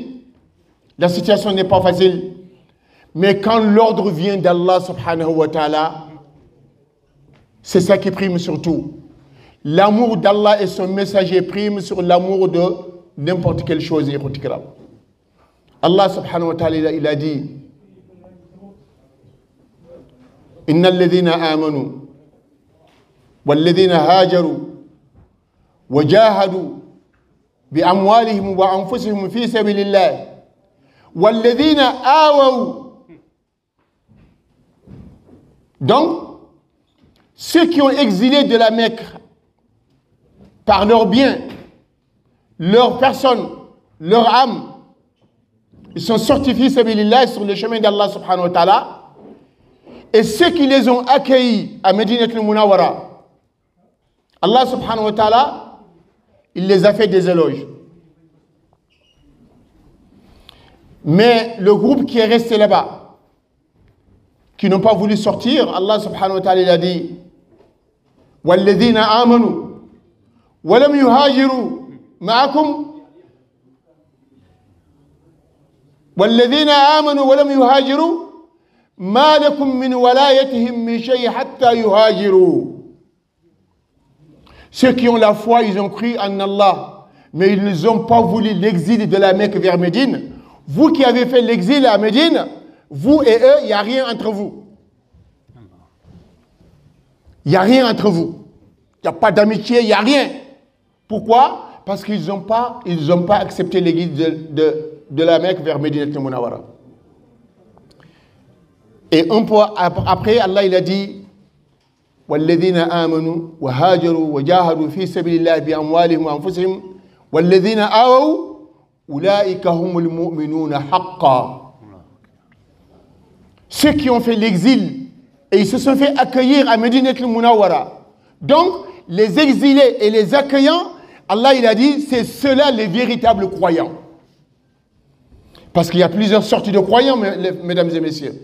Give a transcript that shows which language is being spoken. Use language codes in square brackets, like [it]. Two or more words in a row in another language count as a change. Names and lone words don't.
[fr] La situation n'est pas facile. Mais quand l'ordre vient d'Allah [ar] سبحانه وتعالى, [fr] c'est ça qui prime sur tout. L'amour d'Allah et son messager prime sur l'amour de n'importe quelle chose. Allah [ar] سبحانه وتعالى, [fr] il a dit, [ar] إن الذين آمنوا والذين هاجروا وجاهدوا بأموالهم وأنفسهم في سبيل الله والذين آووا. [fr] Donc, ceux qui ont exilé de la Mecque par leurs biens, leur personne, leur âme, ils sont sortis [ar] في سبيل الله [fr] sur le chemin d'Allah [ar] سبحانه وتعالى. [fr] Et ceux qui les ont accueillis à Medinat al-Munawwara, Allah [ar] سبحانه وتعالى, [fr] il les a fait des éloges. Mais le groupe qui est resté là-bas, qui n'ont pas voulu sortir, [ar] Allah سبحانه وتعالى [fr] il a dit [ar] وَالَّذِينَ آمَنُوا وَلَمْ يُهَاجِرُوا مَعَكُمْ وَالَّذِينَ آمَنُوا وَلَمْ يُهَاجِرُوا مَا لَكُمْ مِنْ وَلَايَتِهِمْ مِنْ شَيْءٍ حَتَّى يُهَاجِرُوا. [fr] Ceux qui ont la foi, ils ont cru en Allah, mais ils n'ont pas voulu l'exil de la Mecque vers Médine. Vous qui avez fait l'exil à Médine, vous et eux, il n'y a rien entre vous. Il n'y a rien entre vous. Il n'y a pas d'amitié, il n'y a rien. Pourquoi? Parce qu'ils n'ont pas accepté l'exil de la Mecque vers Medinat al-Munawwara. Et un peu après, Allah il a dit [ar] وَالَّذِينَ آمَنُوا وَهَاجَرُوا وَجَاهَدُوا فِي سَبِيلِ اللَّهِ بِأَمْوَالِهِمْ وَأَنفُسِهِمْ وَالَّذِينَ آوَوْا أُولَٰئِكَ هُمُ الْمُؤْمِنُونَ حَقًّا. [fr] Ceux qui ont fait l'exil et ils se sont fait accueillir à Medinat al-Munawwara. Donc, les exilés et les accueillants, Allah il a dit, c'est ceux-là les véritables croyants. Parce qu'il y a plusieurs sortes de croyants, mesdames et messieurs.